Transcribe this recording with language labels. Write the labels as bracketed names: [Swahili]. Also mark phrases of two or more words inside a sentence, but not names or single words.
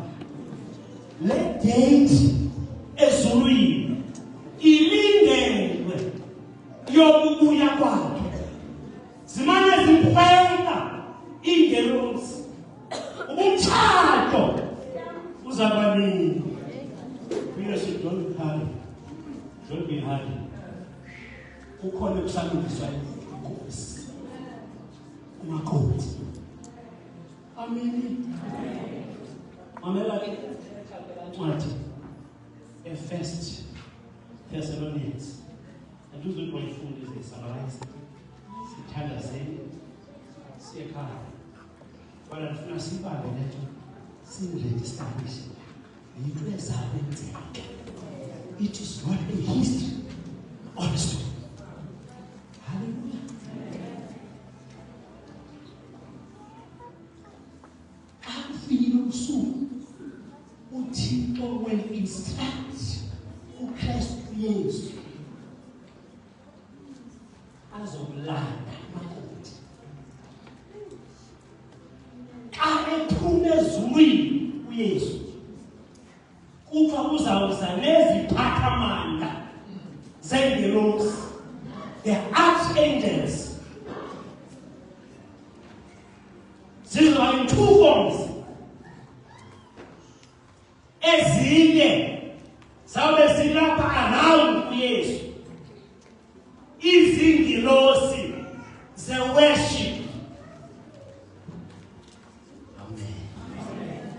[Xhosa] Le date ezulwini ilindelwe yokubuya kwakhe. Zimane zimkhwela ingelosi. Umtshato uzaba nini? uYesu [English] don't be hard. [Xhosa] Kukhona ukusandiswa inkosi. Umakhosi. Amen. Mamela ke ncwadi e-First Thessalonians. Andizuyifunda ize-summarize. Sithandazeni siyekhaya. Kodwa ndifuna sibambe letho sinile-establish. Yinto ezabe yenzeka. [English] It is not a history or a story. Hallelujah. [Xhosa] Akufike usuku uThixo [English] will instruct [Xhosa] uKristu Yesu azokulanda makoti. Xa ephume ezulwini uYesu kufa uzawuza neziphathamandla zengelosi [English] the archangels. These are in two forms. [Xhosa] Ezinye zawube zilapha around kuYesu. Izingilosi ze worship. Amen.